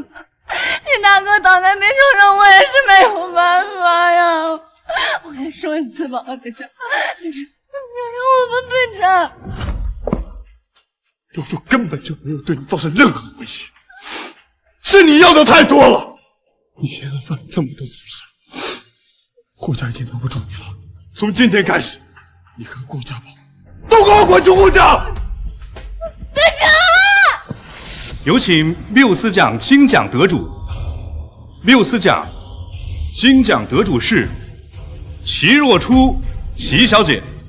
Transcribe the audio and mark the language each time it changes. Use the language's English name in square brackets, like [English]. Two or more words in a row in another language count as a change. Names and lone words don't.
[Chinese] 你大哥倒在病床上，我也是沒有辦法呀。我也說一次吧，北辰，原諒我們，北辰。若初根本就沒有對你造成任何威脅，是你要的太多了。你現在犯了這麼多錯事，顧家已經留不住你了。從今天開始，你和顧家寶都給我滾出顧家！北辰。有請缪斯獎金獎得主。缪斯獎金獎得主是齊若初齊小姐。